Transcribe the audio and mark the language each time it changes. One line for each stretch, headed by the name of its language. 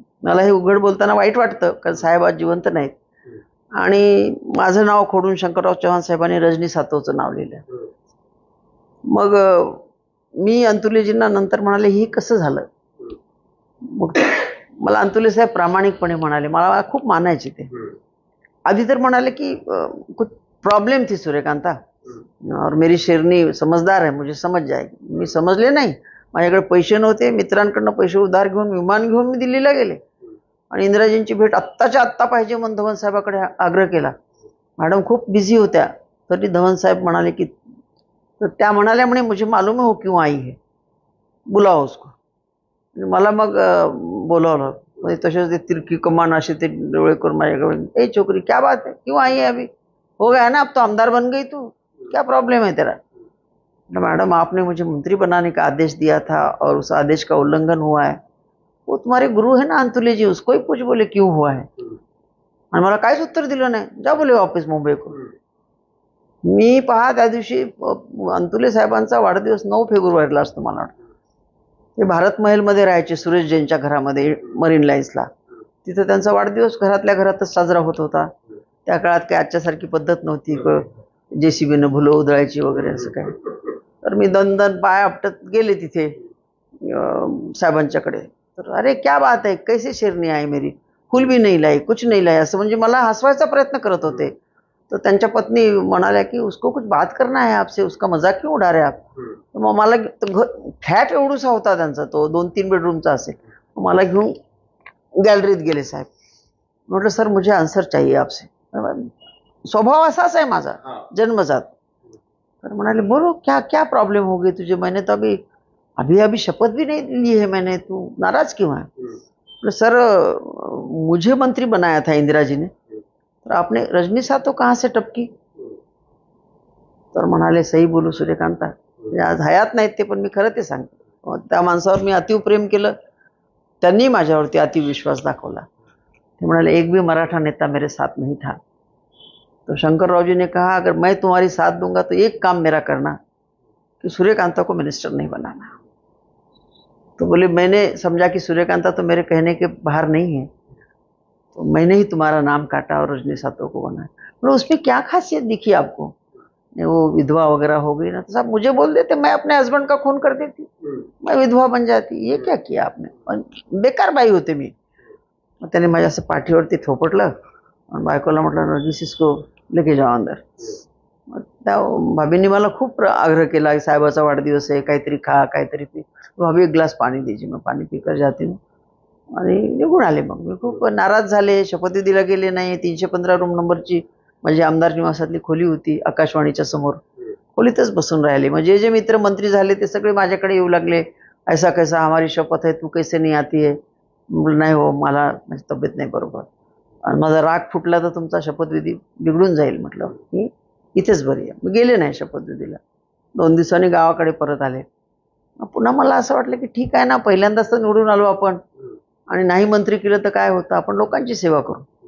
Marathi: मला हे उघड बोलताना वाईट वाटतं, कारण साहेब आज जिवंत नाहीत. आणि माझं नाव खोडून शंकरराव चव्हाण साहेबांनी रजनी सातवचं नाव लिहिलं. मग मी अंतुलेजींना नंतर म्हणाले ही कसं झालं. मग मला अंतुले साहेब प्रामाणिकपणे म्हणाले, मला खूप मानायचे ते. आधी तर म्हणाले की
Hindi: कुछ प्रॉब्लेम थी सूर्यकांता, और मेरी शेरनी समजदार है, मुझे समझ जाएगी.
Marathi: मी समजले नाही. माझ्याकडे पैसे नव्हते. मित्रांकडनं पैसे उधार घेऊन विमान घेऊन मी दिल्लीला गेले, आणि इंदिराजींची भेट आत्ताच्या आत्ता पाहिजे म्हणून धवन साहेबाकडे आग्रह केला. मॅडम खूप बिझी होत्या, तरी धवन साहेब म्हणाले की, तर त्या म्हणाल्या म्हणे
Hindi: मुझे मालूम है वो क्यों आई है, बुलाओ उसको.
Marathi: मला मग बोलावलं. म्हणजे तसेच ते तिरकी कमान असे ते डोळे करून माझ्याकडे,
Hindi: ए छोकरी क्या बात है, क्यों आई है, अभी हो गया ना, अब तो आमदार बन गई तू, क्या प्रॉब्लम है तेरा. मैडम आपने मुझे मंत्री बनाने का आदेश दिया था और उस आदेश का उल्लंघन हुआ है. वो तुम्हारे गुरु है ना अंतुले जी, उसको ही पूछ बोले क्यों हुआ है.
Marathi: आणि मला काहीच उत्तर दिलं नाही.
Hindi: जा बोले वापस मुंबई को.
Marathi: मी पहा त्या दिवशी अंतुले साहेबांचा वाढदिवस 9 फेब्रुवारीला असतो मला वाटतं. ते भारत महलमध्ये राहायचे सुरेश जैनच्या घरामध्ये मरीन लाईन्सला. तिथं त्यांचा वाढदिवस घरातल्या घरातच साजरा होत होता. त्या काळात काही आजच्यासारखी पद्धत नव्हती JCBनं भुलं उधळायची वगैरे असं काय. तर मी दन पाय आपटत गेले तिथे साहेबांच्याकडे.
Hindi: तर अरे क्या बात है, कैसे शेरनी आहे मेरी, फुल भी नाही लाई, कुछ नहीं लाई,
Marathi: असं म्हणजे मला हसवायचा प्रयत्न करत होते. तर त्यांच्या पत्नी म्हणाल्या की
Hindi: उसको कुछ बात करना है आपसे, उसका मजाक क्यों उडा रहे आप.
Marathi: मग मला फ्लॅट एवढूसा होता त्यांचा, तो 2-3 बेडरूमचा असेल. मला घेऊन गॅलरीत गेले साहेब. म्हटलं
Hindi: सर मुझे आन्सर चाहिए आपसे.
Marathi: स्वभाव असाच आहे माझा जन्मजात. तर म्हणाले
Hindi: बोलो क्या क्या प्रॉब्लम हो गई तुझे, मैंने तो अभी अभी अभी शपथ भी नहीं ली है मैंने, तू नाराज क्यों है. सर मुझे मंत्री बनाया था इंदिरा जी ने, तर आपने रजनी साहब तो कहाँ से टपकी.
Marathi: तर म्हणाले सही बोलू सूर्यकांता, आज हयात नाहीत ते, पण मी खरं ते सांगतो. त्या माणसावर मी अतिप्रेम केलं, त्यांनी माझ्यावरती अतिविश्वास दाखवला. ते म्हणाले
Hindi: एक भी मराठा नेता मेरे साथ नहीं था. तो शंकरराव जी ने कहा अगर मैं तुम्हारी साथ दूंगा तो एक काम मेरा करना कि सूर्यकांता को मिनिस्टर नहीं बनाना. तो बोले मैंने समझा कि सूर्यकांता तो मेरे कहने के बाहर नहीं है, तो मैंने ही तुम्हारा नाम काटा और रजनी साहब को बनाया. बोले उसमें क्या खासियत दिखी आपको, वो विधवा वगैरह हो गई ना, तो साहब मुझे बोल देते, मैं अपने हस्बैंड का खून कर देती, मैं विधवा बन जाती. ये क्या किया आपने,
Marathi: बेकार बाई होते मी. मग त्याने माझ्या असं पाठीवरती थोपटलं आणि बायकोला म्हटलं रजनी
Hindi: इसको लेके जाओ अंदर.
Marathi: मग त्या भाभींनी मला खूप आग्रह केला की साहेबाचा वाढदिवस आहे, काहीतरी खा काहीतरी पी. भाभी एक ग्लास पाणी द्यायची, मग पाणी पिकर जाते आणि निघून आले. मग मी खूप नाराज झाले, शपथविधीला गेले नाही. 315 रूम नंबरची माझी आमदार निवासातली खोली होती, आकाशवाणीच्या समोर. खोलीतच बसून राहिले. मग जे मित्र मंत्री झाले ते सगळे माझ्याकडे येऊ लागले.
Hindi: ऐसा कैसा हमारी शपथ है, तू कैसे नहीं आती है.
Marathi: नाही हो, मला माझी तब्येत नाही बरोबर आणि माझा राग फुटला तर तुमचा शपथविधी बिघडून जाईल. म्हटलं मी इथेच बरी आहे. मी गेले नाही शपथविधीला. 2 दिवसांनी गावाकडे परत आले. पुन्हा मला असं वाटलं की ठीक आहे ना, पहिल्यांदाच तर निवडून आलो आपण आणि नाही मंत्री केलं तर काय होतं, आपण लोकांची सेवा करू.